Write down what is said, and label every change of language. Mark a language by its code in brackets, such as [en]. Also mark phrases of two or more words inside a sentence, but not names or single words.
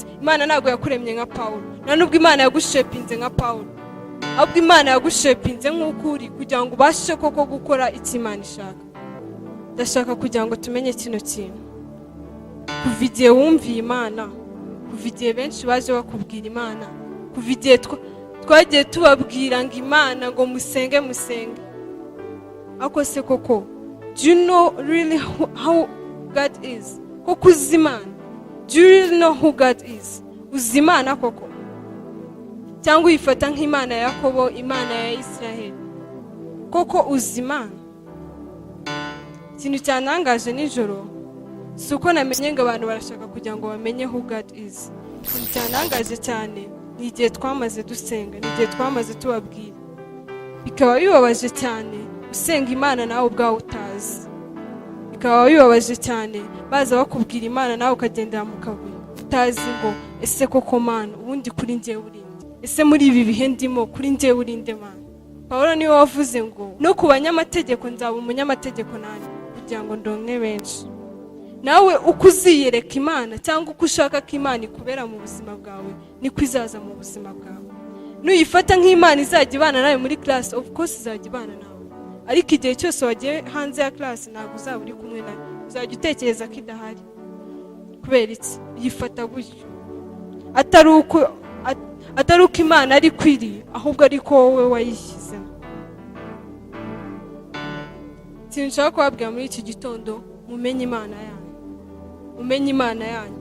[rw] Imana ntabwo yakuremye nka Pawulo, nta nubwo Imana yagushepinze nka Pawulo, ahubwo Imana yagushepinze nk'uko uri, kugira ngo ubashe koko gukora icyo Imana ishaka. Ndashaka kugira ngo tumenye kino kintu. Kuva igihe wumviye Imana, kuva igihe benshi baje bakubwira Imana, kuva igihe twagiye tubabwira ngo Imana ngo musenge, ariko se koko, [en] do you know really how God is? [rw] Koko uzi Imana? [en] Do you really know who God is? [rw] Uzi Imana koko? Cyangwa uyifata nk'Imana ya Yakobo, Imana ya Israel? Koko uzi Imana? Ikintu cyanangaje nijoro si uko namenye ngo abantu barashaka kugira ngo bamenye [en] who God is. [rw] Ikintu cyanangaje cyane ni igihe twamaze dusenga, ni igihe twamaze tubabwira. Bikaba bibabaje cyane usenga Imana nawe ubwawe utazi. Bikaba bibabaje cyane baza bakubwira Imana nawe ukagendera mu kabuye utazi ngo ese koko Mana ubundi kuri njye urinde? Ese muri ibi bihe ndimo kuri njye urinde Mana? Pawulo niwe wavuze ngo no ku banyamategeko nzaba umunyamategeko nanjye kugira ngo ndonke benshi. Nawe uko uziyereka Imana cyangwa uko ushaka ko Imana ikubera mu buzima bwawe niko izaza mu buzima bwawe. Nuyifata nk'Imana izajya ibana nawe muri class, [en] of course [rw] izajya ibana nawe, ariko igihe cyose wagiye hanze ya class ntabwo uzaba uri kumwe nawe, uzajya utekereza ko idahari. Kubera iki? Yifata gutyo, atari uko Imana ari kwiri, ahubwo ariko wowe wayishyizemo. Ikintu nshaka kubabwira muri iki gitondo, mumenye Imana yanyu, umenye Imana yanyu.